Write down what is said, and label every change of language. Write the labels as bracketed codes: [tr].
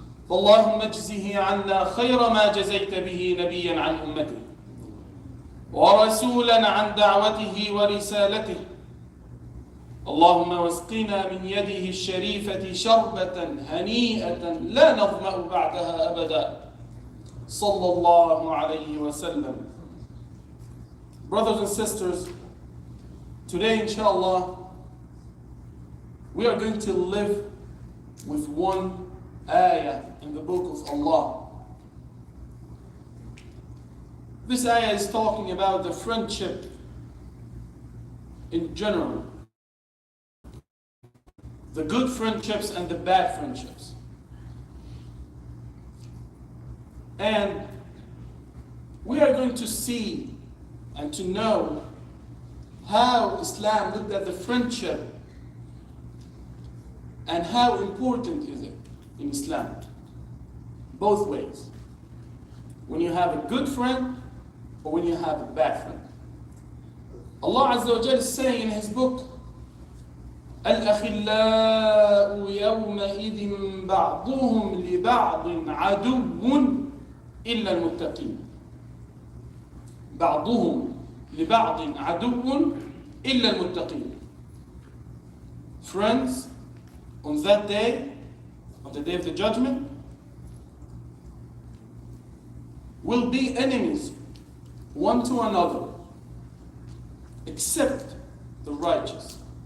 [ar] فاللهم اجزه عنا خير ما جزيت به نبيا عن أمته ورسولا عن دعوته ورسالته. اللهم واسقنا من يده الشريفة شربة هنيئة لا نظمأ بعدها أبدا صلى الله عليه وسلم. [en] Brothers and sisters, today inshallah we are going to live with one ayah in the book of Allah. This ayah is talking about the friendship in general. The good friendships and the bad friendships. And we are going to see and to know how Islam looked at the friendship and how important is it in Islam. Both ways. When you have a good friend or when you have a bad friend. Allah Azza wa Jal is saying in His book, [ar] الأخلاء يومئذ بعضهم لبعض عدو إلا المتقين. بعضهم لبعض عدو إلا المتقين. [en] Friends, on that day, on the day of the judgment, will be enemies one to another, except the righteous.